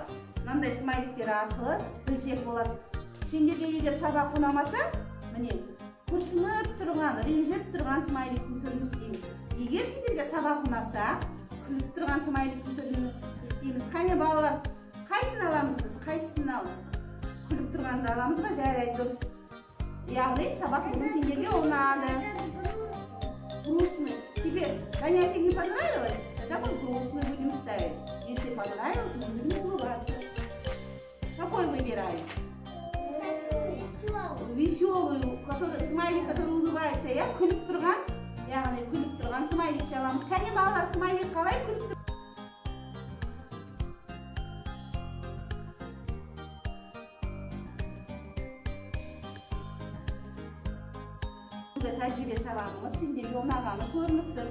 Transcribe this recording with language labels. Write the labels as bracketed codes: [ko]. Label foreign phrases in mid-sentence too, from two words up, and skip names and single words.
[kk] Мынандай смайликтер арқылы білсек болады. Сендерге егер сабақ ұнамаса, міне, күрсініп тұрған, ренжіп тұрған смайликтің түрін істейміз. Егер сендерге сабақ ұнаса, күліп тұрған смайликтің түрін істейміз. Қане балалар, қайсысын аламыз біз? Қайсысын алып? Күліп тұрғанды аламыз ба? Жарайды, дұрыс. Яғни сабақ бүгін сендерге ұнады. [ru] Грустный. Тебе занятие не понравилось? Тогда мы грустный будем ставить. Если понравилось, мы будем улыбаться. Какой выбираем? Веселую, смайлик, который улыбается, [kk] я күліп тұрған, яғни күліп тұрған смайликті аламыз. Кәне балалар, смайлик қалай күліп тұрған? Тәжірибе сабағымыз сендерге ұнағаны көрініп тұр.